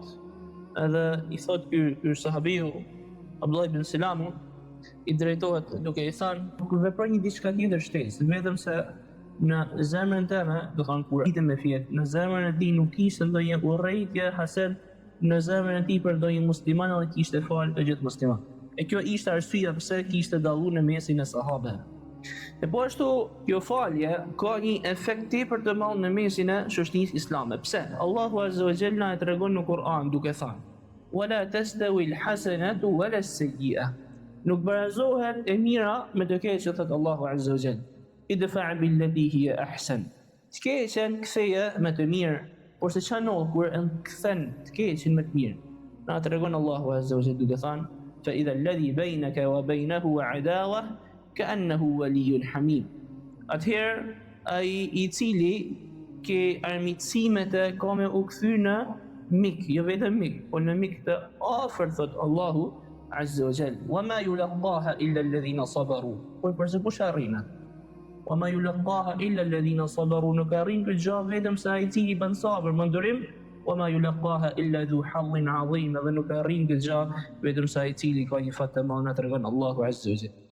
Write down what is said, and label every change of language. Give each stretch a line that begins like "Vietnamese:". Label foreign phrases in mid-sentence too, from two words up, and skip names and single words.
Albanian: Edhe i thot ky sahabiu Abdullah ibn Salam i drejtohet duke i thënë kur veproj një diçka tjetër shtesë, vetëm se në zemrën tëme, do thënë kur item me fjet, në zemrën e tij nuk kishte ndonjë urrëtie hased, në zemrën e tij për ndonjë musliman edhe kishte fal të gjithë musliman. E kjo ishte arsyeja pse kishte dalluar në mesin e sahabeve. E po ashtu kjo falje ka një efekt tepër të madh në mesin e shoqërisë islame. Pse? Allahu
Arabic: عز وجل
Albanian: e tregon në Kur'an duke thënë:
Arabic: "ولا تستوي الحسنة ولا السيئة."
Albanian: Nuk barazohet e mira me të keqen, thot Allahu
Arabic: عز وجل. "ادفع بالتي هي أحسن."
Albanian: Të keqen ktheje me të mirë, por se çano kur e kthen të keqen me të mirë. Na tregon Allahu
Arabic: عز وجل
Albanian: duke thënë:
Arabic: "فإذا الذي بينك وبينه عداوة كأنه ولي حميم."
Albanian: Atëherë ai i cili ke armiqësimet e ka me u kthy në mik, jo vetëm mik, por në mik të afërt, thot Allahu
Arabic: عز وجل. "وما يلقاها إلا الذين صبروا."
Albanian: Por përse kush arrin?
Arabic: "وما يلقاها إلا الذين صبروا."
Albanian: Nuk arrin këtë gjë vetëm se ai i cili bën sabër, më ndurim.
Arabic: "وما يلقاها إلا ذو حظ عظيم."
Albanian: Dhe nuk arrin këtë gjë vetëm se ai i cili ka një fat të madh, na tregon Allahu
Arabic: عز وجل.